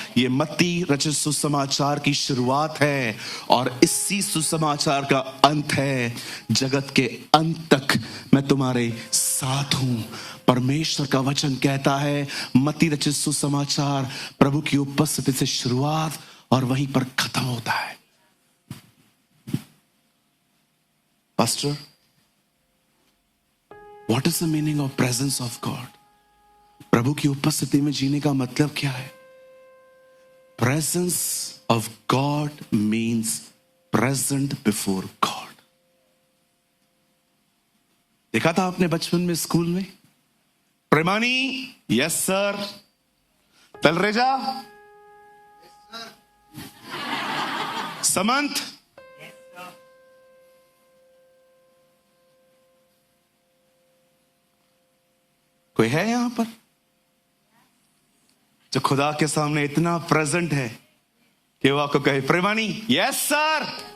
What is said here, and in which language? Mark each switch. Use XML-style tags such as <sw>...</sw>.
<hi>ये मत्ती रचित सुसमाचार की शुरुआत है और इसी सुसमाचार का अंत है। जगत के अंत तक मैं तुम्हारे साथ हूं। परमेश्वर का वचन कहता है, मत्ती रचित सुसमाचार प्रभु की उपस्थिति से शुरुआत और वहीं पर खत्म होता है।</hi> <en>Pastor, What is the meaning of presence of God?</en> <hi>प्रभु की उपस्थिति में जीने का मतलब क्या है?</hi> <en>Presence of God means present before God.</en> <hi>देखा था आपने बचपन में स्कूल में? प्रेमानी,</hi> <en>Yes sir.</en> <hi>तलरेजा, समंत, कोई है यहां पर जो खुदा के सामने इतना प्रेजेंट है कि वो आपको कहे प्रेमानी,</hi> <en>Yes sir.</en>